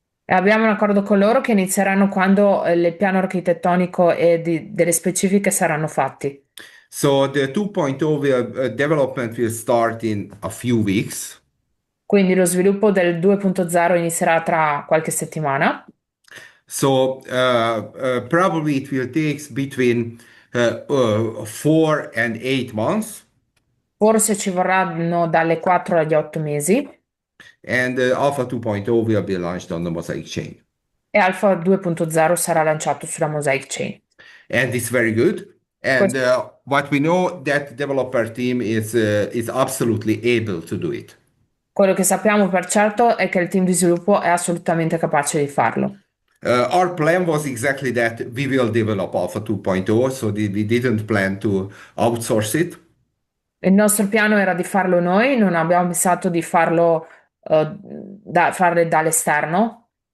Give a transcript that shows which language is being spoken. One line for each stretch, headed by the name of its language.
Italian: e abbiamo un accordo con loro che inizieranno quando il piano architettonico e delle specifiche saranno fatti.
English: So the 2.0 development will start in a few weeks.
Italian: Quindi lo sviluppo del 2.0 inizierà tra qualche settimana.
English: So probably it will take between 4 and 8 months.
Italian: Forse ci vorranno dalle 4 agli 8 mesi
English: And Alpha 2.0 will be launched on the Mosaic chain.
Italian: e Alpha 2.0 sarà lanciato sulla Mosaic Chain.
English: And it's very good. And
Italian: Questo-
English: what we know that developer team is absolutely able to do it.
Italian: Quello che sappiamo per certo è che il team di sviluppo è assolutamente capace di farlo.
English: Our plan was exactly that we will develop Alpha 2.0, so we didn't plan to outsource it.
Italian: Il nostro piano era di farlo noi, non abbiamo pensato di farlo, farle dall'esterno,